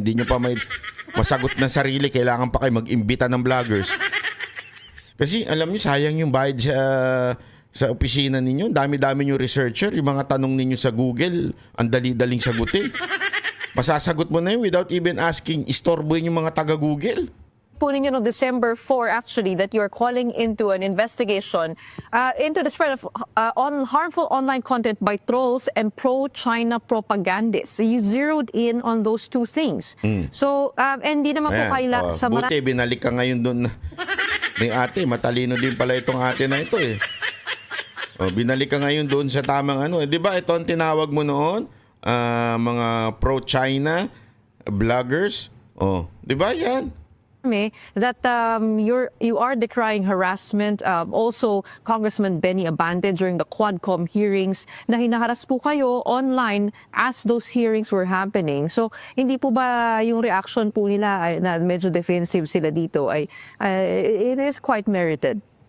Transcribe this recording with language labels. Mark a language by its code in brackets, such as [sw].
[tl] Hindi nyo pa may masagot ng sarili, kailangan pa kayo mag-imbita ng vloggers. Kasi alam nyo, sayang yung bayad sa opisina ninyo. Dami-dami yung researcher, yung mga tanong ninyo sa Google, ang dali-daling sagutin. Masasagot mo na yun [en] without even asking, [tl] istorbohin yung mga taga-Google. Po ninyo no [en] December 4 actually that you're calling into an investigation into the spread of harmful online content by trolls and pro-China propagandists. So you zeroed in on those two things. [tl] So hindi naman po kaila sa buti binalik ka ngayon doon ni ate, matalino din pala itong ate na ito binalik ka ngayon doon sa tamang di ba ito ang tinawag mo noon, mga pro-China bloggers, di ba yan? [en] That you are decrying harassment. Also, Congressman Benny Abante during the Quadcom hearings [tl] na hinaharas po kayo [en] online as those hearings were happening. [tl] So, hindi po ba yung reaction po nila na medyo defensive sila dito [en] it is quite merited?